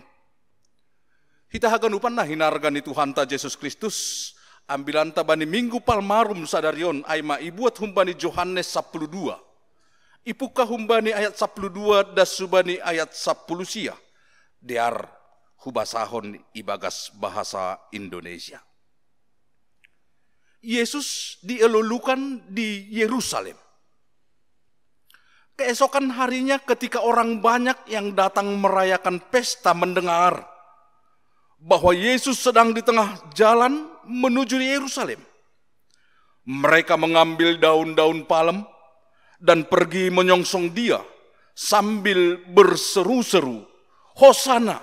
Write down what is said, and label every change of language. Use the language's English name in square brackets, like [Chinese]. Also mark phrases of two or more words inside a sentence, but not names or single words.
[Batak Simalungun] Hita haganupan na hinarga ni Tuhan ta Yesus Kristus. Ambilan ta bani minggu palmarum sadarion ay maibuat humbani Yohanes 12. Ipuka humbani ayat 12 das subani ayat 10 sia. Diar hubasahon ibagas bahasa Indonesia. [Indonesian] Yesus dielulukan di Yerusalem. Keesokan harinya ketika orang banyak yang datang merayakan pesta mendengar bahwa Yesus sedang di tengah jalan menuju Yerusalem, mereka mengambil daun-daun palem dan pergi menyongsong dia sambil berseru-seru, "Hosana!